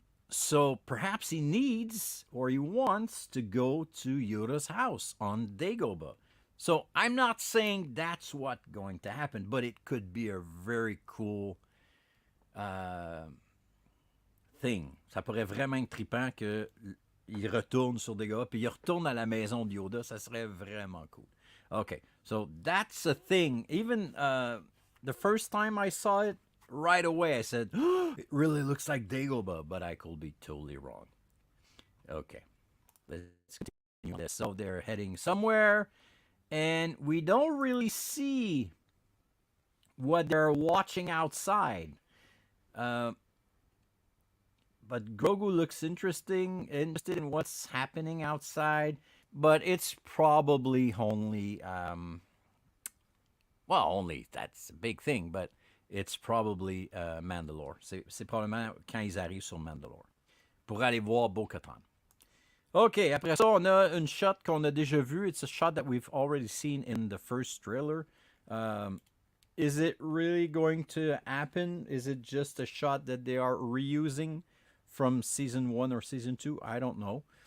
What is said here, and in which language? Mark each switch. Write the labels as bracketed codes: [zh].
[en] So perhaps he needs or he wants to go to Yoda's house on Dagobah. So I'm not saying that's what's going to happen, but it could be a very cool thing. [fr] Ça pourrait vraiment être trippant qu'il retourne sur Dagobah, puis il retourne à la maison de Yoda. Ça serait vraiment cool. [en] Okay, so that's a thing. Even the first time I saw it, right away I said, oh, it really looks like Dagobah, but I could be totally wrong. Okay, let's continue this. So they're heading somewhere, and we don't really see what they're watching outside. But Grogu looks interested in what's happening outside. But it's probably only, only, that's a big thing, but it's probably Mandalore. [fr] C'est probablement quand ils arrivent sur Mandalore pour aller voir Bo-Katan. OK, après ça, on a une shot qu'on a déjà vue. [en] It's a shot that we've already seen in the first trailer. Is it really going to happen? Is it just a shot that they are reusing from Season 1 or Season 2? I don't know.